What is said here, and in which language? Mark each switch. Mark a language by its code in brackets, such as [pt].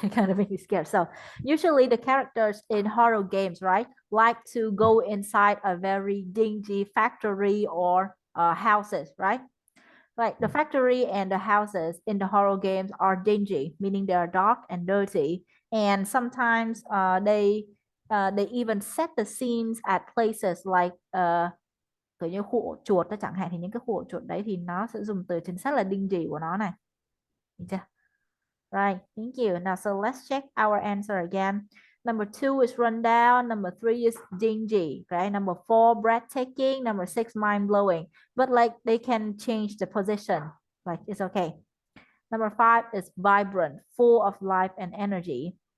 [en] it kind of make me scared. So usually the characters in horror games, right, like to go inside a very dingy factory or houses, right? Like the factory and the houses in the horror games are dingy, meaning they are dark and dirty. And sometimes they even set the scenes at places like [vi] kiểu như khu ổ chuột đó chẳng hạn, thì những cái khu ổ chuột đấy thì nó sẽ dùng từ chính xác là dingy của nó này. Được chưa? [en] Right, thank you. Now, so let's check our answer again. Number 2 is rundown. Number 3 is dingy. Okay. Number 4, breathtaking. Number 6, mind blowing. But like they can change the position. Like it's okay. Number 5 is vibrant, full of life and energy.